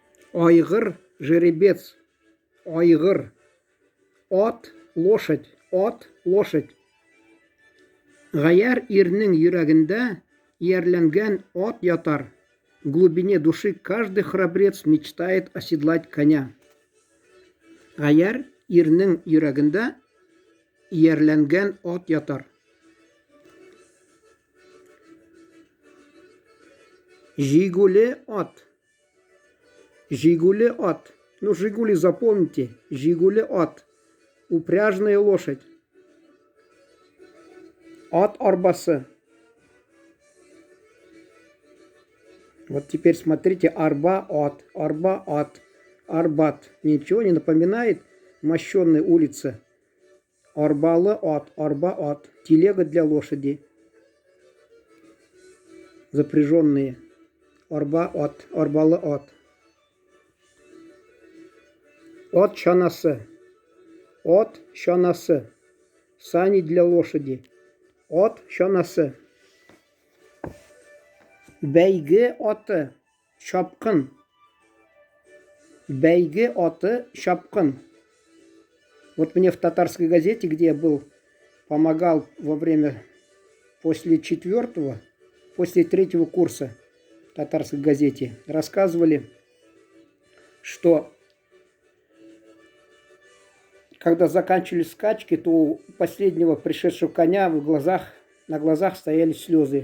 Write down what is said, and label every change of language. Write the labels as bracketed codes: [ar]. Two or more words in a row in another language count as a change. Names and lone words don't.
[tt] Айгыр, жеребец. Айгыр. Ат, лошадь. Ат, лошадь. Гаяр ирнең йөрәгендә иярләнгән ат ятар. [ru] В глубине души каждый храбрец мечтает оседлать коня. [tt] Гаяр ирнең йөрәгендә иярләнгән ат ятар. Жигули ат. Жигули ат. [ru] Ну, Жигули запомните. [tt] Жигули ат. [ru] Упряжная лошадь. [tt] Ат арбасы. [ru] Вот теперь смотрите. [tt] Арба ат. Арба ат. Арбат. [ru] Ничего не напоминает мощенная улица. [tt] Арбалы ат. Арба ат. [ru] Телега для лошади. [tt] Запряженные. Арба ат. Арбалы ат. От чанасы. От чанасы. [ru] Сани для лошади. [tt] От чанасы. Бәйге аты. Шапкын. Бәйге аты. Шапкын. [ru] Вот мне в татарской газете, где я был, помогал во время после третьего курса в татарской газете, рассказывали, что когда заканчивались скачки, то у последнего пришедшего коня на глазах стояли слезы.